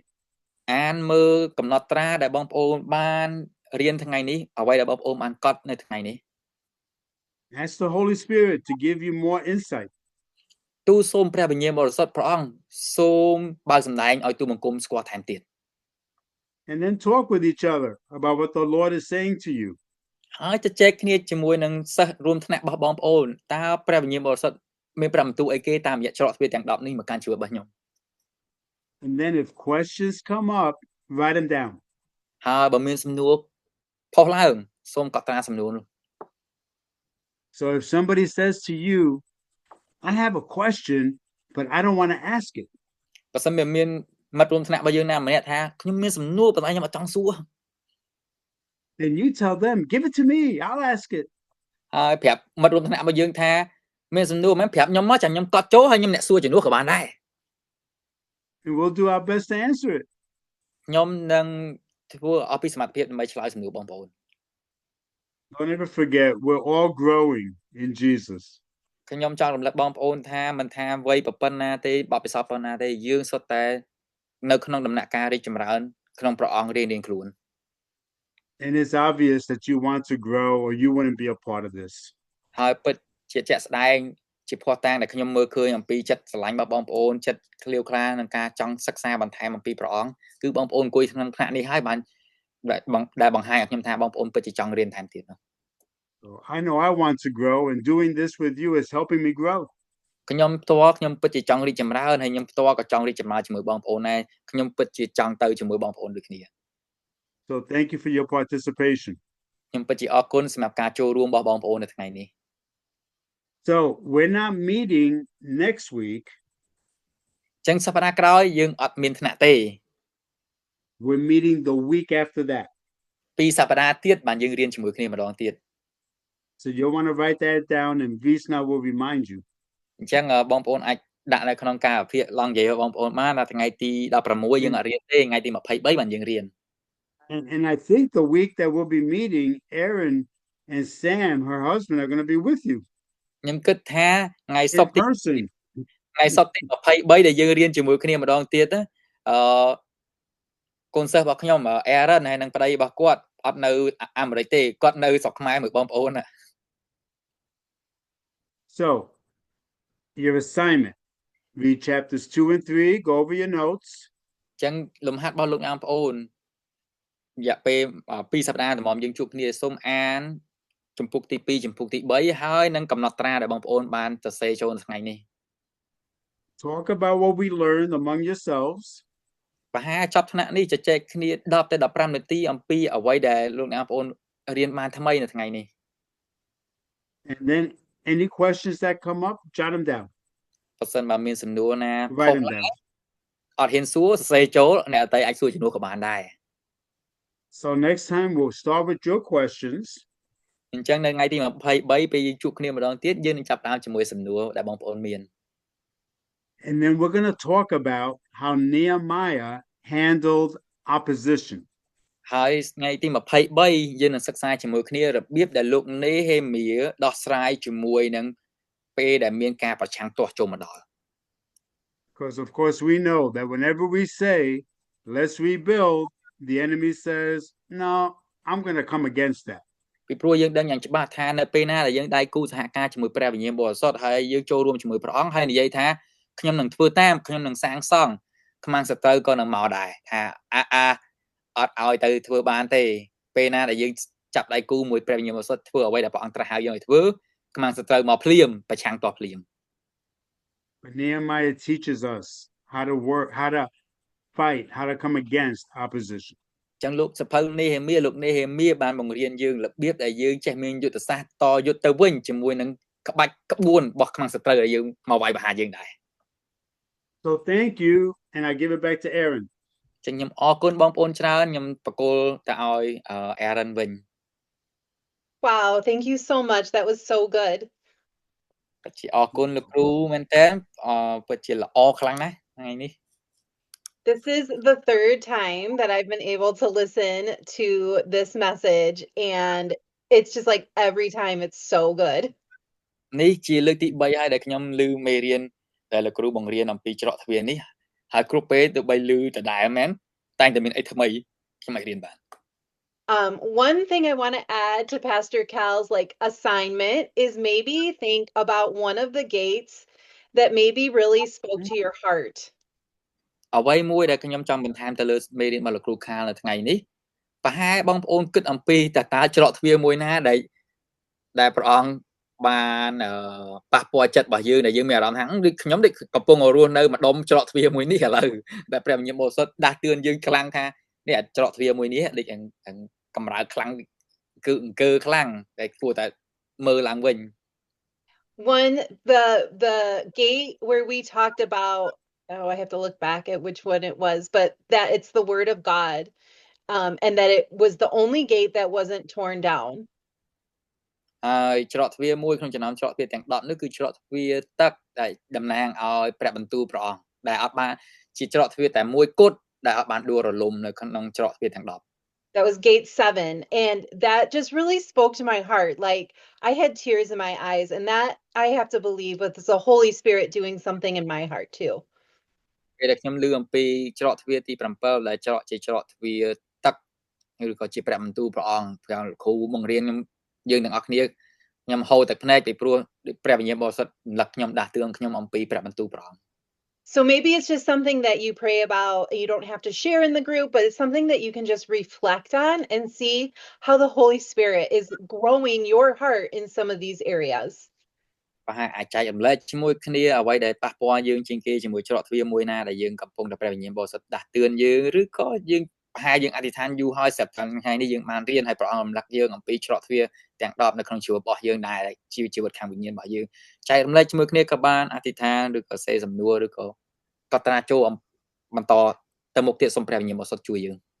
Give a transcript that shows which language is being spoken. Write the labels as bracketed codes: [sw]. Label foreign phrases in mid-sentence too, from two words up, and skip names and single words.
[km] អានមើលកំណត់ត្រាដែលបងប្អូនបានរៀនថ្ងៃនេះអ្វីដែលបងប្អូនបានកត់នៅថ្ងៃនេះ [en] Ask the Holy Spirit to give you more insight. [km] ទូលសូមព្រះវិញ្ញាណបរិសុទ្ធព្រះអង្គសូមបើកសម្ដែងឲ្យទូលបង្គំស្គាល់ថែមទៀត [en] And then talk with each other about what the Lord is saying to you. [km] ហើយជជែកគ្នាជាមួយនឹងសិស្សរួមថ្នាក់របស់បងប្អូនតើព្រះវិញ្ញាណបរិសុទ្ធមានប្រំទូអីគេតាមរយៈច្រកទ្វារទាំង10នេះមកកាន់ជីវិតរបស់ខ្ញុំ [en] And then if questions come up, write them down. [km] ហើយបើមានសំណួរផុសឡើងសូមកត់ត្រាសំណួរនោះ [en] So if somebody says to you, I have a question, but I don't want to ask it. [km] បើសិនមានមិត្តរួមថ្នាក់របស់យើងណាម្នាក់ថាខ្ញុំមានសំណួរប៉ុន្តែខ្ញុំអត់ចង់សួរ [en] Then you tell them, give it to me, I'll ask it. [km] ហើយប្រាប់មិត្តរួមថ្នាក់របស់យើងថាមានសំណួរមែនប្រាប់ខ្ញុំមកចាំខ្ញុំកត់ចូលហើយខ្ញុំអ្នកសួរជំនួសក៏បានដែរ [en] And we'll do our best to answer it. [km] ខ្ញុំនឹងធ្វើអស់ពីសមត្ថភាពដើម្បីឆ្លើយសំណួរបងប្អូន [en] Don't ever forget, we're all growing in Jesus. [km] ខ្ញុំចង់រំលឹកបងប្អូនថាមិនថាវ័យប៉ុណ្ណាទេបបិសពប៉ុណ្ណាទេយើងសុទ្ធតែនៅក្នុងដំណាក់កាលរីកចម្រើនក្នុងព្រះអង្គរៀងៗខ្លួន [en] And it's obvious that you want to grow or you wouldn't be a part of this. [km] ហើយពិតជាជាក់ស្ដែងជាភ័ស្តុតាងដែលខ្ញុំមើលឃើញអំពីចិត្តស្រឡាញ់របស់បងប្អូនចិត្តឃ្លាវខ្លានឹងការចង់សិក្សាបន្ថែមអំពីព្រះអង្គគឺបងប្អូនអង្គុយក្នុងថ្នាក់នេះហើយបានដែលបង្ហាញឲ្យខ្ញុំថាបងប្អូនពិតជាចង់រៀនថែមទៀតនោះ [en] So I know I want to grow, and doing this with you is helping me grow. [km] ខ្ញុំផ្ទាល់ខ្ញុំពិតជាចង់រីកចម្រើនហើយខ្ញុំផ្ទាល់ក៏ចង់រីកចម្រើនជាមួយបងប្អូនដែរខ្ញុំពិតជាចង់ទៅជាមួយបងប្អូនដូចគ្នា [en] So thank you for your participation. [km] ខ្ញុំពិតជាអរគុណសម្រាប់ការចូលរួមរបស់បងប្អូននៅថ្ងៃនេះ [en] So we're not meeting next week. [km] ចឹងសប្តាហ៍ក្រោយយើងអត់មានថ្នាក់ទេ [en] We're meeting the week after that. [km] ពីរសប្តាហ៍ទៀតបានយើងរៀនជាមួយគ្នាម្ដងទៀត [en] So you'll want to write that down, and Visna will remind you. [km] អញ្ចឹងបងប្អូនអាចដាក់នៅក្នុងការវិភាគឡងនិយាយរបស់បងប្អូនបានដល់ថ្ងៃទី16យើងអត់រៀនទេថ្ងៃទី23បានយើងរៀន [en] And I think the week that we'll be meeting, Aaron and Sam, her husband, are going to be with you [km] ខ្ញុំគិតថាថ្ងៃសុ [en] in [km] ក្រទី [en] person. [km] ថ្ងៃសុក្រទី23ដែលយើងរៀនជាមួយគ្នាម្ដងទៀតកូនសិស្សរបស់ខ្ញុំ Aaron ហើយនឹងប្តីរបស់គាត់អត់នៅអាមេរិកទេគាត់នៅស្រុកខ្មែរមួយបងប្អូន [en] So your assignment, read chapters 2 and 3, go over your notes. [km] អញ្ចឹងលំហាត់របស់លោកអ្នកបងប្អូនរយៈពេល2សប្តាហ៍តម្រាំយើងជួបគ្នាសូមអានជំពូកទី2ជំពូកទី3ហើយនឹងកំណត់ត្រាដែលបងប្អូនបានសរសេរចូលថ្ងៃនេះ [en] Talk about what we learned among yourselves. [km] ប្រហែលចប់ថ្នាក់នេះជជែកគ្នា10ទៅ15នាទីអំពីអ្វីដែលលោកអ្នកបងប្អូនរៀនបានថ្មីនៅថ្ងៃនេះ [en] And then any questions that come up, jot them down. [km] បើសិនបើមានសំណួរណា [en] Write them down. [km] អត់ហ៊ានសួរសរសេរចូលអ្នកអតីអាចសួរជំនួសក៏បានដែរ [en] So next time we'll start with your questions. [km] អញ្ចឹងនៅថ្ងៃទី23ពេលយើងជួបគ្នាម្ដងទៀតយើងនឹងចាប់ផ្ដើមជាមួយសំណួរដែលបងប្អូនមាន [en] And then we're going to talk about how Nehemiah handled opposition. [km] ហើយថ្ងៃទី23យើងនឹងសិក្សាជាមួយគ្នារបៀបដែលលោកនេហេមៀដោះស្រាយជាមួយនឹងពេលដែលមានការប្រឆាំងទាស់ចូលមកដល់ [en] Because of course we know that whenever we say, let's rebuild, the enemy says, no, I'm going to come against that. [km] ពីព្រោះយើងដឹងយ៉ាងច្បាស់ថានៅពេលណាដែលយើងដៃគូសហការជាមួយព្រះវិញ្ញាណបរិសុទ្ធហើយយើងចូលរួមជាមួយព្រះអង្គហើយនិយាយថាខ្ញុំនឹងធ្វើតាមខ្ញុំនឹងសាងសង់ខ្មាំងសត្រូវក៏នឹងមកដែរថាអត់ឲ្យទៅធ្វើបានទេពេលណាដែលយើងចាប់ដៃគូមួយព្រះវិញ្ញាណបរិសុទ្ធធ្វើអ្វីដែលព្រះអង្គត្រាស់ហៅយើងឲ្យធ្វើខ្មាំងសត្រូវមកភ្លាមប្រឆាំងទាស់ភ្លាម [en] But Nehemiah teaches us how to work, how to fight, how to come against opposition. [km] ចឹងលោកសភៅនេហេមៀលោកនេហេមៀបានបង្រៀនយើងរបៀបដែលយើងចេះមានយុទ្ធសាស្ត្រតយុទ្ធទៅវិញជាមួយនឹងក្បាច់ក្បួនរបស់ខ្មាំងសត្រូវដែលយើងមកវាយប្រហារយើងដែរ [en] So thank you, and I give it back to Aaron. [km] ចឹងខ្ញុំអរគុណបងប្អូនច្រើនខ្ញុំបកគោលទៅឲ្យ Aaron វិញ [en] Wow, thank you so much. That was so good. [km] ពិតជាអរគុណលោកគ្រូមែនតើពិតជាល្អខ្លាំងណាស់ថ្ងៃនេះ [en] This is the third time that I've been able to listen to this message, and it's just like every time it's so good. [km] នេះជាលើកទី3ហើយដែលខ្ញុំឮមេរៀនដែលលោកគ្រូបង្រៀនអំពីច្រកទ្វារនេះហើយគ្រប់ពេលទៅបីឮដដែលមែនតែងតែមានអីថ្មីខ្ញុំអាចរៀនបាន [en] One thing I want to add to Pastor Cal's like assignment is maybe think about one of the gates that maybe really spoke to your heart. [km] អ្វីមួយដែលខ្ញុំចង់បន្ថែមទៅលើមេរៀនរបស់លោកគ្រូខាលនៅថ្ងៃនេះប្រហែលបងប្អូនគិតអំពីតើច្រកទ្វារមួយណាដែលព្រះអង្គបានប៉ះពាល់ចិត្តរបស់យើងដែលយើងមានអារម្មណ៍ថាដូចខ្ញុំដូចកំពុងរស់នៅម្ដុំច្រកទ្វារមួយនេះឥឡូវដែលព្រះវិញ្ញាណបរិសុទ្ធដាស់តឿនយើងខ្លាំងថានេះច្រកទ្វារមួយនេះដូចកម្រើខ្លាំងគឺអង្គើខ្លាំងតែគួរតែមើលឡើងវិញ [en] One the gate where we talked about I have to look back at which one it was, but that it's the word of God, and that it was the only gate that wasn't torn down. [km] ហើយច្រកទ្វារមួយក្នុងចំណោមច្រកទ្វារទាំង10នោះគឺច្រកទ្វារទឹកដែលតំណាងឲ្យព្រះបន្ទូលព្រះអង្គដែលអត់បានជាច្រកទ្វារតែមួយគត់ដែលអត់បានដួលរលំនៅក្នុងច្រកទ្វារទាំង10 [en] That was gate 7, and that just really spoke to my heart. Like I had tears in my eyes, and that I have to believe was the Holy Spirit doing something in my heart too. [km] ពេលដែលខ្ញុំឮអំពីច្រកទ្វារទី7ដែលច្រកជាច្រកទ្វារទឹកឬក៏ជាព្រះបន្ទូលព្រះអង្គព្រះគ្រូបង្រៀនយើងទាំងអស់គ្នាខ្ញុំហូរទឹកភ្នែកពីព្រោះព្រះវិញ្ញាណបរិសុទ្ធរំលឹកខ្ញុំដាស់តឿនខ្ញុំអំពីព្រះបន្ទូលព្រះអង្គ [en] So maybe it's just something that you pray about. You don't have to share in the group, but it's something that you can just reflect on and see how the Holy Spirit is growing your heart in some of these areas. [km] ប្រហែលអាចចែករំលែកជាមួយគ្នាអ្វីដែលប៉ះពាល់យើងជាងគេជាមួយច្រកទ្វារមួយណាដែលយើងកំពុងតែព្រះវិញ្ញាណបរិសុទ្ធដាស់តឿនយើងឬក៏យើងប្រហែលយើងអធិដ្ឋានយូរហើយសម្រាប់ថ្ងៃនេះយើងបានរៀនហើយព្រះអង្គរំលឹកយើងអំពីច្រកទ្វារទាំង10នៅក្នុងជីវិតរបស់យើងដែរជីវិតខាងវិញ្ញាណរបស់យើងចែករំលែកជាមួយគ្នាក៏បានអធិដ្ឋានឬក៏សេសំណួរឬក៏កត់ត្រាចូលបន្តទៅមុខទៀតសូមព្រះវិញ្ញាណបរិសុទ្ធជួយយើង